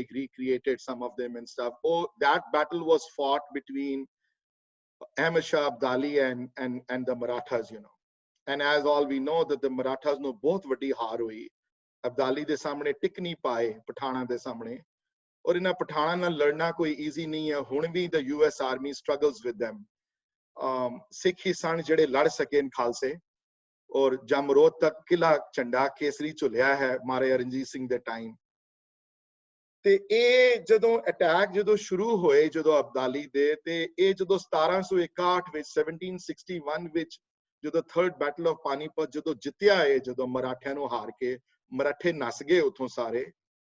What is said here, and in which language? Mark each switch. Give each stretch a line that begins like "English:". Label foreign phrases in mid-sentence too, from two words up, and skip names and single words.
English: recreated some of them and stuff oh that battle was fought between Ahmad Shah Abdali and the Marathas you know and as all we know that the Marathas
Punjabi: ਨੂੰ ਬਹੁਤ ਵੱਡੀ ਹਾਰ ਹੋਈ ਅਬਦਾਲੀ ਦੇ ਸਾਹਮਣੇ ਟਿਕ ਨਹੀਂ ਪਾਏ ਪਠਾਣਾ ਦੇ ਸਾਹਮਣੇ ਔਰ ਇਹਨਾਂ ਪਠਾਣਾ ਨਾਲ ਲੜਨਾ ਕੋਈ ਈਜ਼ੀ ਨਹੀਂ ਹੈ ਹੁਣ ਵੀ
English: the US Army struggles with them
Punjabi: ਸਿੱਖ ਹੀ ਸਨ ਜਿਹੜੇ ਲੜ ਸਕੇ ਖਾਲਸੇ ਔਰ ਜਮਰੋਦ ਤੱਕ ਕਿਲਾ ਝੰਡਾ ਕੇਸਰੀ ਝੁਲਿਆ ਹੈ ਮਾਰੇ ਰਣਜੀਤ ਸਿੰਘ ਦੇ ਟਾਈਮ ਤੇ ਇਹ ਜਦੋਂ ਅਟੈਕ ਜਦੋਂ ਸ਼ੁਰੂ ਹੋਏ ਜਦੋਂ ਅਬਦਾਲੀ ਦੇ ਤੇ ਇਹ ਜਦੋਂ 1761 ਵਿੱਚ 1761 ਵਿੱਚ ਜਦੋਂ ਥਰਡ ਬੈਟਲ ਆਫ ਪਾਨੀਪਤ ਜਦੋਂ ਜਿੱਤਿਆ ਇਹ ਜਦੋਂ ਮਰਾਠਿਆਂ ਨੂੰ ਹਾਰ ਕੇ ਮਰਾਠੇ ਨਸ ਗਏ ਉਥੋਂ ਸਾਰੇ